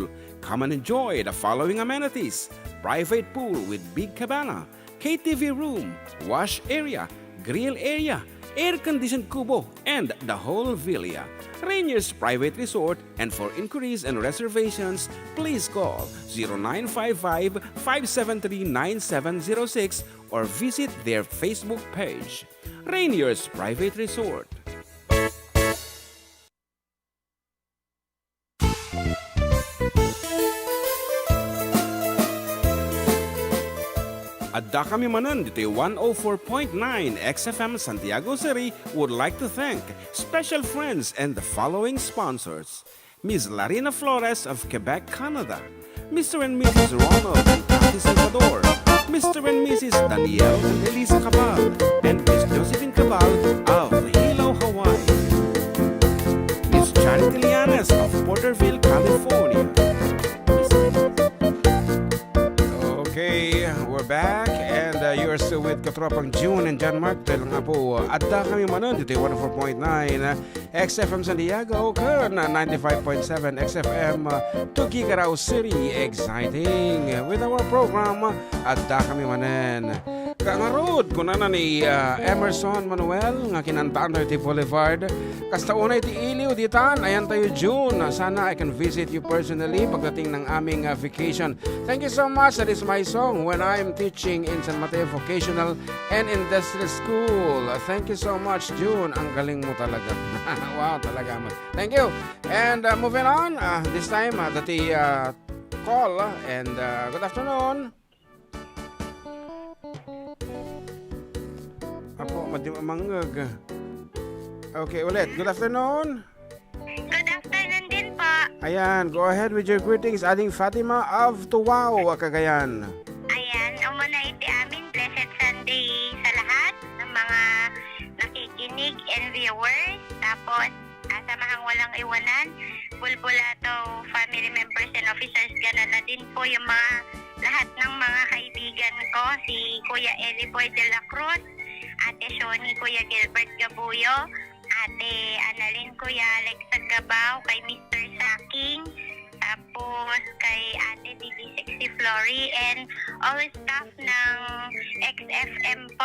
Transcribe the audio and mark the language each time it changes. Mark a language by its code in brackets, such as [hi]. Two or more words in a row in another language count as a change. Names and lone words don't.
[en] Come and enjoy the following amenities: private pool with big cabana, KTV room, wash area, grill area, air-conditioned kubo, and the whole villa. Rainier's Private Resort, and for inquiries and reservations, please call 0955-573-9706 or visit their Facebook page. Rainier's Private Resort. [ilo] Adda kami Manen, Ditoy [en] 104.9 XFM Santiago City would like to thank special friends and the following sponsors. Ms. Larina Flores of Quebec, Canada. Mr. and Mrs. Ronald and Kathy Salvador. Mr. and Mrs. Danielle and Elisa Cabal. And Miss Josephine Cabal of Hilo, Hawaii. Miss Charity Lianes of Porterville, California. Okay, we're back, and you're course, with katropang June and John Mark. [tl] Dahil nga po, [ilo] Adda kami manon. Dito 104.9 XFM Santiago, Kern 95.7 XFM Tuguegarao City. [en] Exciting with our program, [ilo] Adda kami manen. Kangarod, kunana ni Emerson Manuel, nga kinantaan tayo ti Boulevard. Kasta unay ti iliw, ditan, ayan tayo June. [en] Sana I can visit you personally [tl] pagdating ng aming [en] vacation. Thank you so much. That is my song when I'm teaching in San Mateo Vocational and Industrial School. Thank you so much, June. [tl] Ang galing mo talaga. Wow, talaga mo. [en] Thank you. And moving on, this time, dati call and good afternoon. [ilo] Apo, manggag. [tl] Okay, ulit. [en] Good afternoon. Good afternoon [tl] din po. Ayan, [en] go ahead with your greetings. [ilo] Ading Fatima of Tuwao, Cagayan. Ayan, umuna iti amin. [en] Blessed Sunday [tl] sa lahat ng mga nakikinig [en] and viewers. [tl] Tapos, samahang walang iwanan. Bulbulato, family members and officers. Ganon na din po yung mga lahat ng mga kaibigan ko. Si Kuya Eliboy de la Cruz, Ate Shoni, Kuya Gilbert Gabuyo, Ate Annalyn, Kuya Alex Gabaw, kay Mr. Saking, tapos kay Ate Didi Sexy Flory, [en] and all staff [tl] ng XFM po.